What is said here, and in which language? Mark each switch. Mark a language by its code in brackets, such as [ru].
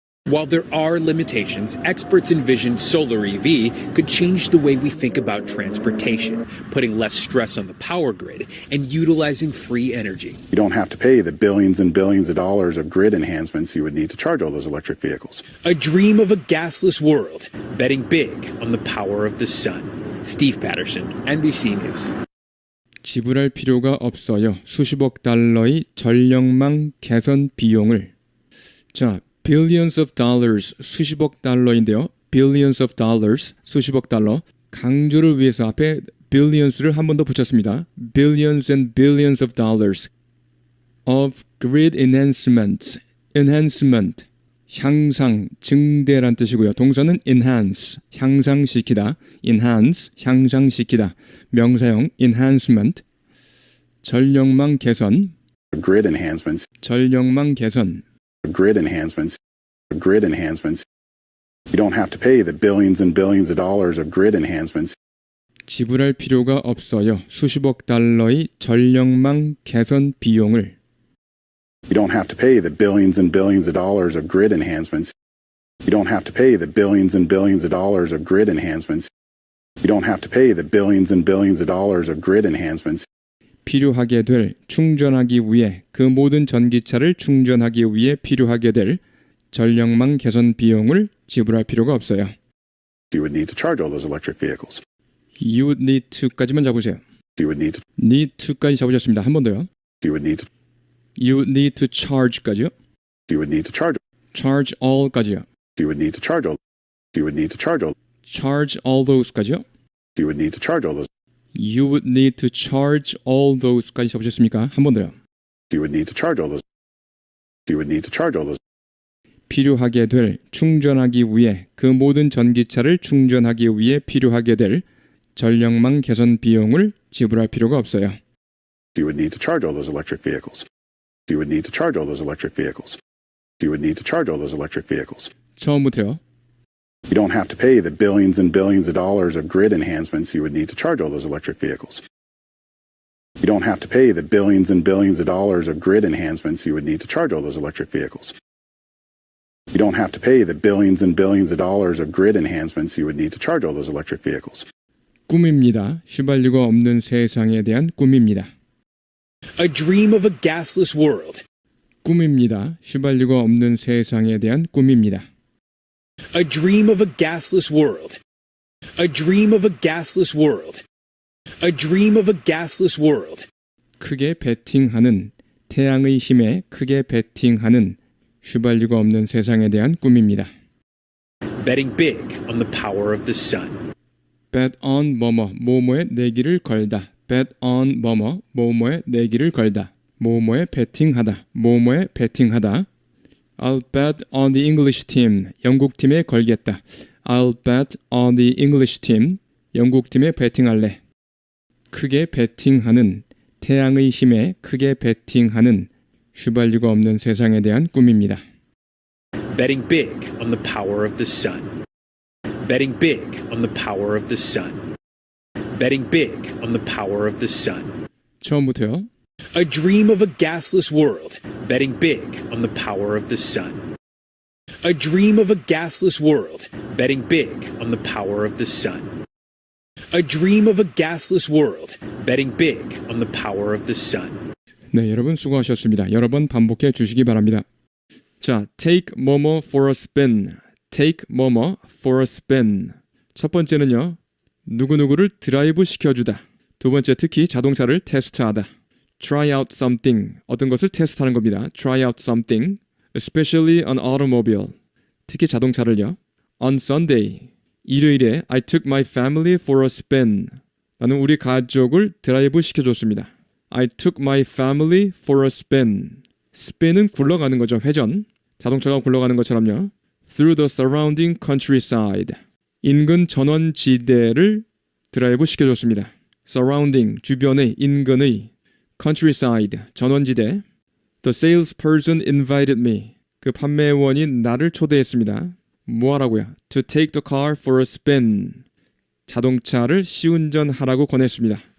[en] While there are limitations, experts envision solar EV could change the way we think about transportation, putting less stress on the power grid and utilizing free energy. You don't have to pay the billions and billions of dollars of grid enhancements you would need to charge all those electric vehicles. A dream of a gasless world, betting big on the power of the sun. Steve Patterson, NBC News. [ko] 지불할 필요가 없어요. 수십억 달러의 전력망 개선 비용을. 자, [en] billions of dollars, [ko] 수십억 달러인데요. [en] billions of dollars, 수십억 달러. [ko] 강조를 위해서 앞에 billions를 한 번 더 붙였습니다. [en] billions and billions of dollars of grid enhancement, enhancement, [ko] 향상, 증대란 뜻이고요. 동사는 enhance, 향상시키다, enhance, 향상시키다. 명사형 enhancement, 전력망 개선, [en] Grid enhancements, [ko] 전력망 개선. [en] grid enhancements, grid enhancements. You don't have to pay the billions and billions of dollars of grid enhancements. [ko] 지불할 필요가 없어요. 수십억 달러의 전력망 개선 비용을. [en] You don't have to pay the billions and billions of dollars of grid enhancements. You don't have to pay the billions and billions of dollars of grid enhancements. You don't have to pay the billions and billions of dollars of grid enhancements. [ko] 필요하게 될, 충전하기 위해, 그 모든 전기차를 충전하기 위해 필요하게 될 전력망 개선 비용을 지불할 필요가 없어요. [en] You would need to charge all those electric vehicles. You would need to까지만 [ko] 잡으세요. [en] You would need to. need to [ko] 까지 잡으셨습니다. 한 번 더요. [en] You would need to. You would need to charge까지요. You would need to charge. charge all까지요. You would need to charge all. You would need to charge all. charge all those까지요. You would need to charge all those. You would need to charge all those까지 [ko] 잡으셨습니까? 한 번 더요. [en] You would need to charge all those. You would need to charge all those. [ko] 필요하게 될, 충전하기 위해, 그 모든 전기차를 충전하기 위해 필요하게 될 전력망 개선 비용을 지불할 필요가 없어요. [en] You would need to charge all those electric vehicles. You would need to charge all those electric vehicles. You would need to charge all those electric vehicles. [ko] 처음부터요. [en] You don't have to pay the billions and billions of dollars of grid enhancements you would need to charge all those electric vehicles. You don't have to pay the billions and billions of dollars of grid enhancements you would need to charge all those electric vehicles. You don't have to pay the billions and billions of dollars of grid enhancements you would need to charge all those electric vehicles. [ko] 꿈입니다. 휘발유가 없는 세상에 대한 꿈입니다. [en] A dream of a gasless world. [ko] 꿈입니다. 휘발유가 없는 세상에 대한 꿈입니다. [en] A dream of a gasless world. A dream of a gasless world. A dream of a gasless world. [ko] 크게 베팅하는, 태양의 힘에 크게 베팅하는 휘발유가 없는 세상에 대한 꿈입니다. [en] Betting big on the power of the sun. bet on [ko] 뭐뭐, 뭐뭐에 내기를 걸다. bet on 뭐뭐, 뭐뭐에 내기를 걸다. 뭐뭐에 베팅하다. 뭐뭐에 베팅하다. [en] I'll bet on the English team. [ko] 영국 팀에 걸겠다. [en] I'll bet on the English team. [ko] 영국 팀에 베팅할래. 크게 베팅하는, 태양의 힘에 크게 베팅하는 휘발유가 없는 세상에 대한 꿈입니다. [en] Betting big on the power of the sun. Betting big on the power of the sun. Betting big on the power of the sun. [ko] 처음부터요. [en] A dream of a gasless world, betting big on the power of the sun. A dream of a gasless world, betting big on the power of the sun. A dream of a gasless world, betting big on the power of the sun. [ko] 네, 여러분 수고하셨습니다. 여러 번 반복해 주시기 바랍니다. [en] 자, take 뭐뭐 for a spin. take 뭐뭐 for a spin. [ko] 첫 번째는요. 누구누구를 드라이브 시켜주다. 두 번째 특히 자동차를 테스트하다. [en] try out something. [ko] 어떤 것을 테스트하는 겁니다. [en] try out something. Especially an automobile. [ko] 특히 자동차를요. [en] On Sunday. [ko] 일요일에 [en] I took my family for a spin. [ko] 나는 우리 가족을 드라이브 시켜줬습니다. [en] I took my family for a spin. [ko] spin은 굴러가는 거죠. 회전. 자동차가 굴러가는 것처럼요. [en] Through the surrounding countryside. [ko] 인근 전원지대를 드라이브 시켜줬습니다. Surrounding, 주변의, 인근의. [en] Countryside, 전원지대. The salesperson invited me. [ko] 그 판매원이 나를 초대했습니다. 뭐 하라고요? [en] To take the car for a spin. [ko] 자동차를 시운전하라고 권했습니다.